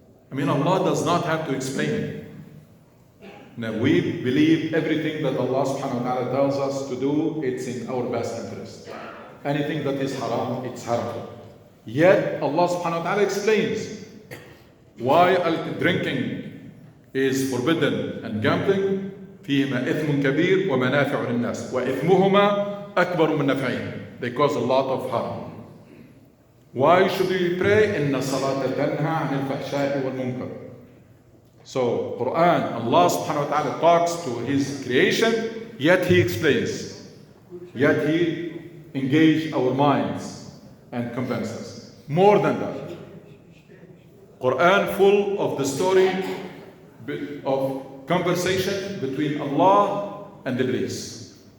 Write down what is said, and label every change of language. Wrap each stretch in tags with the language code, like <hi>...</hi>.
<en>I mean, Allah does not have to explain it. Now, we believe everything that Allah subhanahu wa ta'ala tells us to do, it's in our best interest. Anything that is haram, it's haram. Yet, Allah subhanahu wa ta'ala explains why drinking is forbidden and gambling.</en> <ar>فيهما إثم كبير ومنافع للناس وإثمهما أكبر من نفعهما.</ar> <en>They cause a lot of harm. Why should we pray?</en> <ar>إن الصلاة تنهى عن الفحشاء والمنكر.</ar> <en>So Quran, Allah subhanahu wa ta'ala talks to His creation, yet He explains, yet He engages our minds and convinces us. More than that, Quran full of the story of conversation between Allah and Iblis.</en>